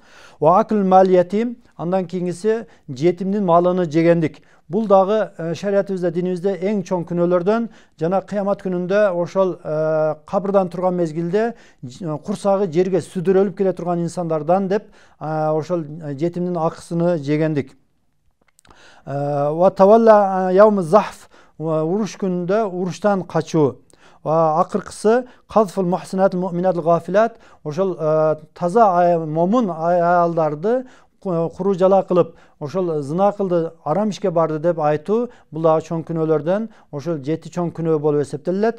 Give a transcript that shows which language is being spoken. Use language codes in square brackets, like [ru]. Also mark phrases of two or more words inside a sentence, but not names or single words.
[ar] وأكل مال اليتيم, [ky] андан кийинкиси жетимдин малыны жегендик. Бул дагы шариятыбызда, динибизде эң чоң күнөөлөрдөн, жана кыямат күнүндө ошол кабырдан турган мезгилде курсагы жерге сүдүрөлүп келе турган инсандардан деп ошол жетимдин акысыны жегендик. [ar] والتولي يوم الزحف, [ky] уруш күнүндө уруштан качуу. Акыркысы [ar] قذف المحصنات المؤمنات الغافلات, [ky] ошол таза момун аялдарды куру жала кылып, ошол зына кылды, арам ишке барды деп айтуу, бул дагы чоң күнөөлөрдөн, ошол 7 чоң күнөө болуп эсептелет.